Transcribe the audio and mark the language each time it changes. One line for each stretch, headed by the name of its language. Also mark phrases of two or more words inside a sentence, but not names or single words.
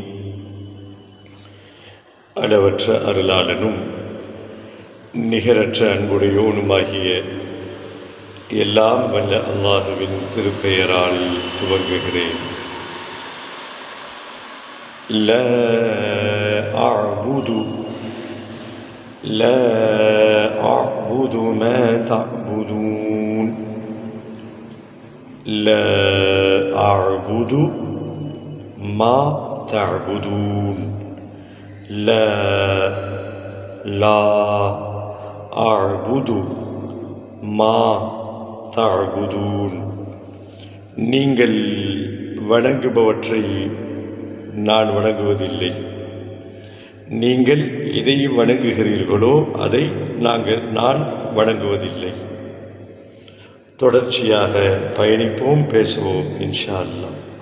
Tamil: அளவற்ற அருளாளனும் நிகரற்ற அன்புடையோனுமாகிய எல்லாம் வல்ல அல்லாஹுவின் திருப்பெயரால் துவங்குகிறேன்.
Arabic: لا أعبد ما تعبدون. لا أعبد ما تعبدون. لا أعبد ما تعبدون.
Tamil: நீங்கள் வணங்குபவற்றை நான் வணங்குவதில்லை. நீங்கள் எதை வணங்குகிறீர்களோ அதை நான் வணங்குவதில்லை. தொடர்ச்சியாக பயணிப்போம், பேசுவோம்
Arabic: إن شاء الله.